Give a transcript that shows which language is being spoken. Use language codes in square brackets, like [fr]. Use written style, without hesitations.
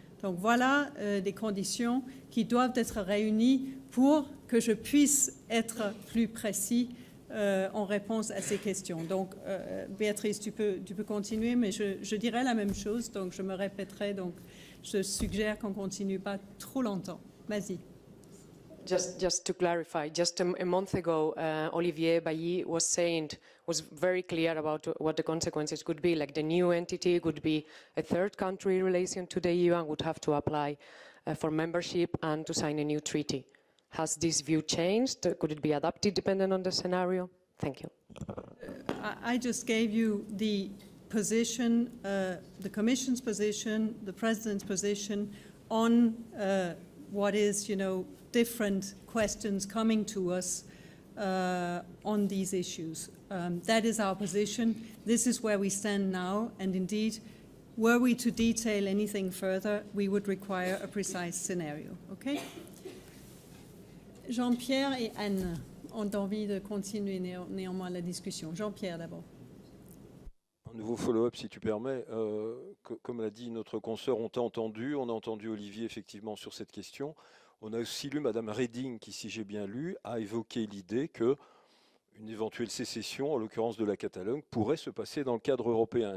[fr] Donc voilà des conditions qui doivent être réunies pour que je puisse être plus précis en réponse à ces questions. Donc, Béatrice, tu peux continuer, mais je dirais la même chose, donc je me répéterai. Donc, je suggère qu'on ne continue pas trop longtemps. Vas-y. [en] Just to clarify, just a month ago, Olivier Bailly was very clear about what the consequences could be. Like the new entity could be a third country in relation to the EU and would have to apply for membership and to sign a new treaty. Has this view changed? Could it be adapted depending on the scenario? Thank you. I just gave you the position, the Commission's position, the President's position on what is, different questions coming to us on these issues. That is our position. This is where we stand now. And indeed, were we to detail anything further, we would require a precise scenario. Okay? [fr] Jean-Pierre et Anne ont envie de continuer néanmoins la discussion. Jean-Pierre d'abord. Un nouveau follow-up, si tu permets. Comme l'a dit notre consoeur, on a entendu Olivier effectivement sur cette question. On a aussi lu Madame Reding, qui, si j'ai bien lu, a évoqué l'idée que une éventuelle sécession, en l'occurrence de la Catalogne, pourrait se passer dans le cadre européen.